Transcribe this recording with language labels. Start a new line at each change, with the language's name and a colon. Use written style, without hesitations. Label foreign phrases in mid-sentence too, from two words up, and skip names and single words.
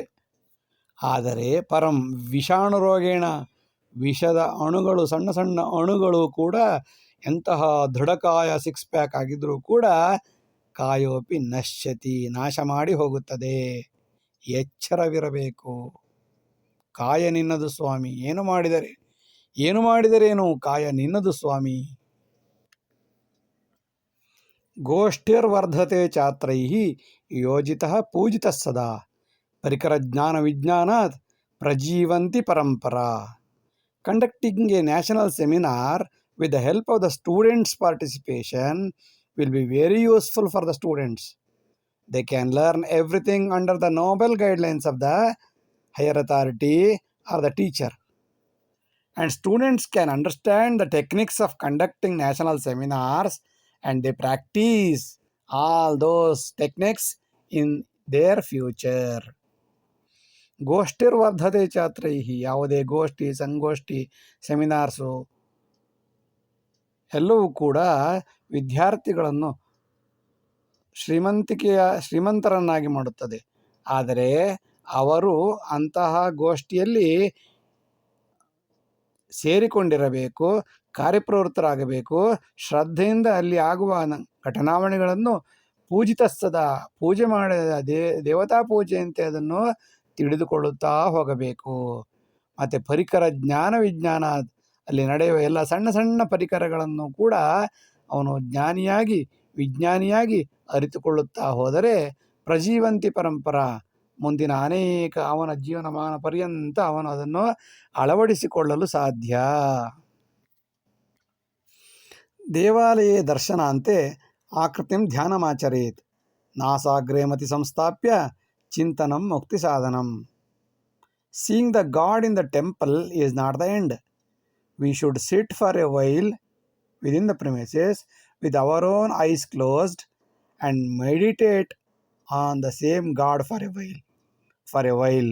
Kannada: ಆದರೆ
Sanskrit: ಪರಂ ವಿಷಾಣು ರೋಗೇಣ,
Kannada: ವಿಷದ ಅಣುಗಳು, ಸಣ್ಣ ಸಣ್ಣ ಅಣುಗಳು ಕೂಡ ಎಂತಹ ದೃಢಕಾಯ 6 ಪ್ಯಾಕ್ ಆಗಿದ್ದರೂ ಕೂಡ
Sanskrit: ಕಾಯೋಪಿ ನಶ್ಯತಿ,
Kannada: ನಾಶ ಮಾಡಿ ಹೋಗುತ್ತದೆ. ಎಚ್ಚರವಿರಬೇಕು. ಕಾಯ ನಿನ್ನದು ಸ್ವಾಮಿ, ಏನು ಮಾಡಿದರೇನು, ಕಾಯ ನಿನ್ನದು ಸ್ವಾಮಿ.
Sanskrit: ಗೋಷ್ಠಿರ್ವರ್ಧತೆ ಛಾತ್ರೈಃ ಯೋಜಿತಃ ಪೂಜಿತಃ ಸದಾ ಪರಿಕರಜ್ಞಾನ ವಿಜ್ಞಾನಾತ್ ಪ್ರಜೀವಂತಿ ಪರಂಪರಾ.
English: Conducting a national seminar with the help of the students' participation will be very useful for the students. They can learn everything under the noble guidelines of the higher authority or the teacher. And students can understand the techniques of conducting national seminars and they practice all those techniques in their future.
Sanskrit: ಗೋಷ್ಠಿರ್ವರ್ಧತೆ ಛಾತ್ರೈಹಿ,
Kannada: ಯಾವುದೇ ಗೋಷ್ಠಿ, ಸಂಗೋಷ್ಠಿ, ಸೆಮಿನಾರ್ಸು ಎಲ್ಲವೂ ಕೂಡ ವಿದ್ಯಾರ್ಥಿಗಳನ್ನು ಶ್ರೀಮಂತರನ್ನಾಗಿ ಮಾಡುತ್ತದೆ. ಆದರೆ ಅವರು ಅಂತಹ ಗೋಷ್ಠಿಯಲ್ಲಿ ಸೇರಿಕೊಂಡಿರಬೇಕು, ಕಾರ್ಯಪ್ರವೃತ್ತರಾಗಬೇಕು, ಶ್ರದ್ಧೆಯಿಂದ ಅಲ್ಲಿ ಆಗುವ ಘಟನಾವಣೆಗಳನ್ನು ಪೂಜಿತಸ್ತದ, ಪೂಜೆ ಮಾಡಿದ ದೇವತಾ ಪೂಜೆಯಂತೆ ಅದನ್ನು ತಿಳಿದುಕೊಳ್ಳುತ್ತಾ ಹೋಗಬೇಕು. ಮತ್ತು
Sanskrit: ಪರಿಕರ ಜ್ಞಾನ ವಿಜ್ಞಾನ,
Kannada: ಅಲ್ಲಿ ನಡೆಯುವ ಎಲ್ಲ ಸಣ್ಣ ಸಣ್ಣ ಪರಿಕರಗಳನ್ನು ಕೂಡ ಅವನು ಜ್ಞಾನಿಯಾಗಿ ವಿಜ್ಞಾನಿಯಾಗಿ ಅರಿತುಕೊಳ್ಳುತ್ತಾ ಹೋದರೆ
Sanskrit: ಪ್ರಜೀವಂತಿ ಪರಂಪರಾ,
Kannada: ಮುಂದಿನ ಅನೇಕ ಅವನ ಜೀವನಮಾನ ಪರ್ಯಂತ ಅವನು ಅದನ್ನು ಅಳವಡಿಸಿಕೊಳ್ಳಲು ಸಾಧ್ಯ.
Sanskrit: ದೇವಾಲಯೇ ದರ್ಶನಾಂತೆ ಆಕೃತಿಂ ಧ್ಯಾನಮಾಚರೇತ್ ನಾಸಾಗ್ರೇ ಮತಿ ಸಂಸ್ಥಾಪ್ಯ ಚಿಂತನಂ ಮುಕ್ತಿ ಸಾಧನಂ.
English: Seeing the God in the temple is not the end. We should sit for a while within the premises with our own eyes closed and meditate on the same God for a while. for a while.